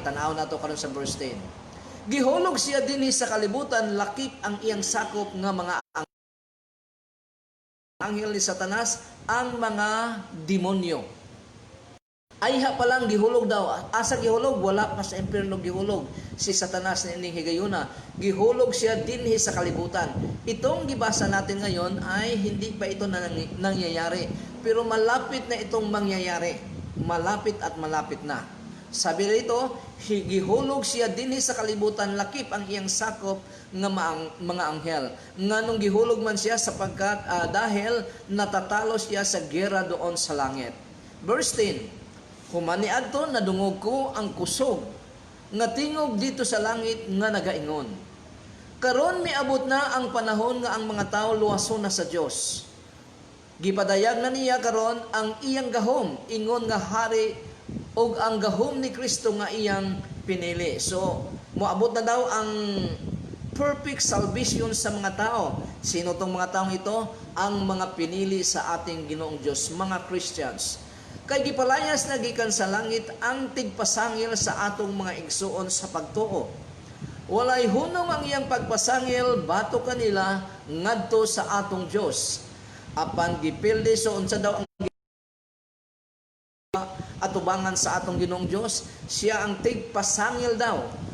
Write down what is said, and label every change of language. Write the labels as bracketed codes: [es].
[ceb] Tanaw nato karon sa verse 10. Gihulog siya dinhi sa kalibutan, lakip ang iyang sakop nga mga anghel ni Satanas, ang mga demonyo. Ayha pa lang gihulog daw. Asa gihulog? Wala pa sa impyerno gihulog. Si Satanas na ining higayuna. Gihulog siya dinhi sa kalibutan. [tl] Itong gibasa natin ngayon ay hindi pa ito nangyayari. Pero malapit na itong mangyayari. Malapit at malapit na. Sabi rito, [ceb] gihulog siya dinhi sa kalibutan, lakip ang iyang sakop nga mga anghel. Nganong gihulog man siya [tl] sapagkat dahil natatalo siya sa gera doon sa langit. [ceb] Verse 10, humani adto nadungog ko ang kusog nga tingog dito sa langit nga nagaingon. Karon miabot na ang panahon nga ang mga tao luwason na sa Dios. Gipadayag na niya karon ang iyang gahom, ingon nga hari og ang gahom ni Kristo nga iyang pinili. So moabot na daw ang perfect salvation sa mga tao. [tl] Sino tong mga taong ito? Ang mga pinili sa ating Ginoong Dios, mga Christians. [ceb] Kay gipalayas na gikan sa langit ang tigpasangil sa atong mga igsuon sa pagtuo. Walay hunong ang iyang pagpasangil bato kanila ngadto sa atong Dios. Apan gipildi so unsa daw ang atubangan sa atong Ginoong Dios, siya ang tigpasangil daw.